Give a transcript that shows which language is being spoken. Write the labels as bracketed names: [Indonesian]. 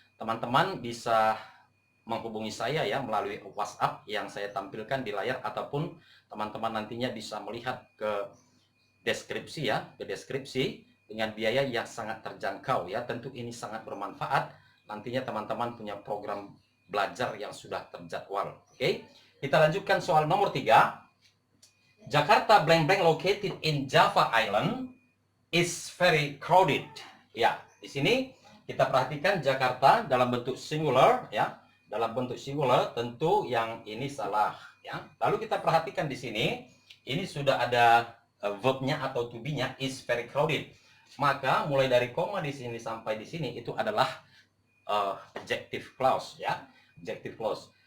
[Indonesian] Teman-teman bisa menghubungi saya ya melalui WhatsApp yang saya tampilkan di layar, ataupun teman-teman nantinya bisa melihat ke deskripsi ya, dengan biaya yang sangat terjangkau ya. Tentu ini sangat bermanfaat. Nantinya teman-teman punya program belajar yang sudah terjadwal. Oke, kita lanjutkan soal nomor 3. [English] Jakarta blank blank located in Java Island is very crowded. [Indonesian] Ya, di sini kita perhatikan Jakarta dalam bentuk singular ya. Dalam bentuk singular, tentu yang ini salah ya. Lalu kita perhatikan di sini, ini sudah ada verbnya atau to be-nya [English] is very crowded. [Indonesian] Maka mulai dari koma di sini sampai di sini itu adalah adjective clause ya, adjective clause.